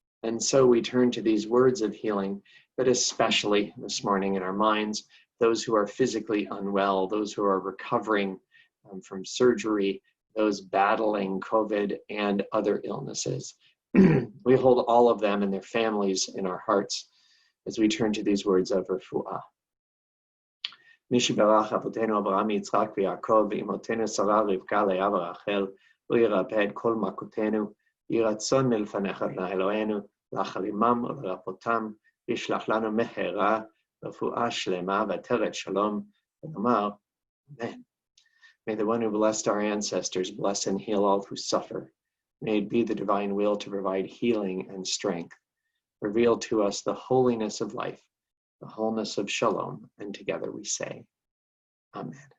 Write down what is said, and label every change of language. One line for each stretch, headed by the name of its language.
English: And so we turn to these words of healing, but especially this morning in our minds, those who are physically unwell, those who are recovering from surgery, those battling COVID and other illnesses. We hold all of them and their families in our hearts as we turn to these words of refuah.
Hebrew: מי שבירך אבותינו אברהם, יצחק ויעקב, ואמותינו שרה רבקה לאה ורחל, הוא ירפא את כל מכותינו, יהי רצון מלפניך אדוני אלוהינו, להחל עמם ולרפאותם, וישלח לנו מהרה רפואה שלמה ועטרת שלום, ונאמר, Amen.
English: May the one who blessed our ancestors bless and heal all who suffer. May it be the divine will to provide healing and strength. Reveal to us the holiness of life, the wholeness of shalom, and together we say, Amen.